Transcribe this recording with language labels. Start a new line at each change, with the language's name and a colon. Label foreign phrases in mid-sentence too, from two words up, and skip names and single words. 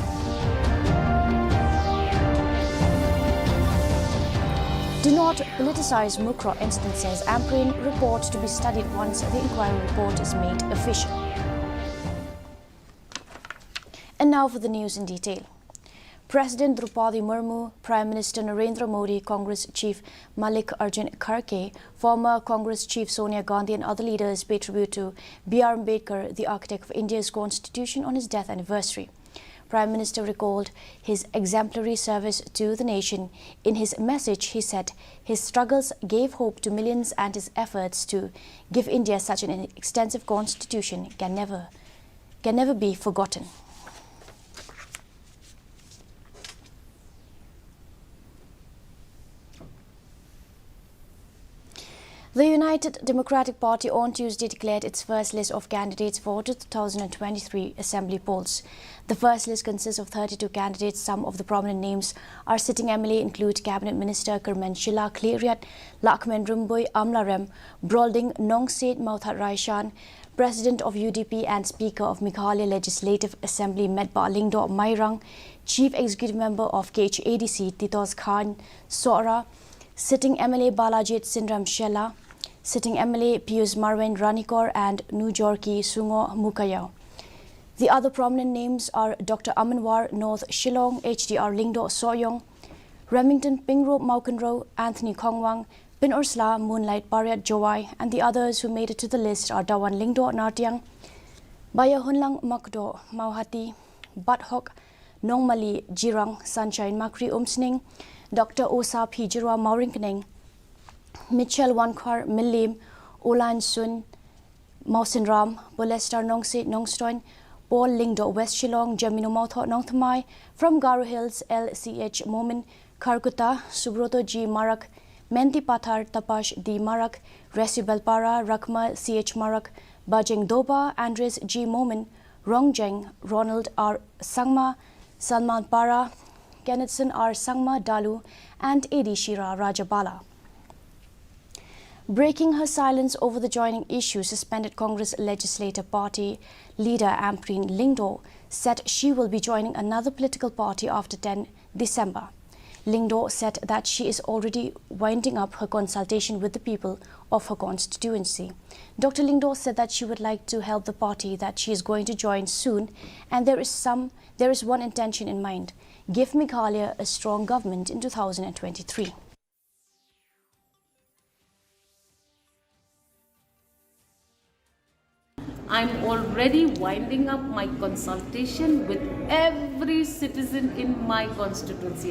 English: Do not politicize Mukra incident, says Amprin. Report to be studied once the inquiry report is made official. And now for the news in detail. President Draupadi Murmu, Prime Minister Narendra Modi, Congress Chief Mallikarjun Kharge, former Congress Chief Sonia Gandhi and other leaders pay tribute to BR Ambedkar, the architect of India's constitution, on his death anniversary. Prime Minister recalled his exemplary service to the nation. In his message, he said his struggles gave hope to millions and his efforts to give India such an extensive constitution can never be forgotten. The United Democratic Party on Tuesday declared its first list of candidates for the 2023 assembly polls. The first list consists of 32 candidates. Some of the prominent names are sitting MLA include Cabinet Minister Kerman Shila Kleriat, Lakmen Rumboy Amlarem, Brolding Nongset Mauthat Raishan, President of UDP and Speaker of Meghalaya Legislative Assembly Medba Lingdo Mairang, Chief Executive Member of KHADC Titos Khan Sora, sitting MLA Balajit Sindram Shela, sitting MLA Pius Marwen Ranikor and Nujorki Sungo Mukayao. The other prominent names are Dr. Amanwar North Shillong, HDR Lingdo Soyong, Remington Pingro Maukanro, Anthony Kongwang, Pin Ursula Moonlight Pariat Jowai, and the others who made it to the list are Dawan Lingdo Nartiang, Baya Hunlang Makdo Mauhati, Bathok Nongmali Jirang Sunshine Makri Umsning, Dr. Osa Pijirwa Maurinkening, Mitchell Wankwar Milim, Olan Sun, Mausinram, Bolestar Nongset Nongstoin, Paul Lingdo West Shillong, Jamino Mautho Nongthamai, from Garo Hills, LCH Momin, Karkuta, Subroto G Marak, Menti Pathar Tapash D Marak, Resi Belpara, Rakma CH Marak, Bajing Doba, Andres G Momin, Rongjeng, Ronald R Sangma, Salman Para, Kennethson R Sangma Dalu, and Edi Shira Rajabala. Breaking her silence over the joining issue, suspended Congress legislator party leader Amprin Lingdo said she will be joining another political party after 10 December. Lingdo said that she is already winding up her consultation with the people of her constituency. Dr. Lingdo said that she would like to help the party that she is going to join soon, and there is one intention in mind: give Meghalaya a strong government in 2023. I'm already winding up my consultation with every citizen in my constituency.